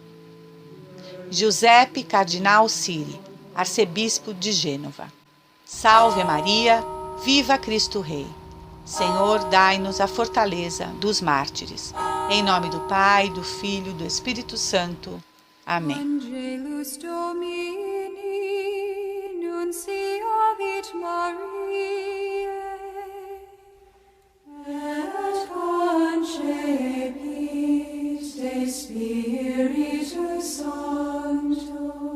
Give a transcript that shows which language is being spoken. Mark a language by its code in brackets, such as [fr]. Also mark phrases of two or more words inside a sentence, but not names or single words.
[pt] Giuseppe Cardinal Siri, arcebispo de Gênova. Salve Maria, viva Cristo Rei. Senhor, dai-nos a fortaleza dos mártires. Em nome do Pai, do Filho e do Espírito Santo. Amém. [la] Angelus Domini, nunciavit Mariae, et concepit de Spiritus Sancto.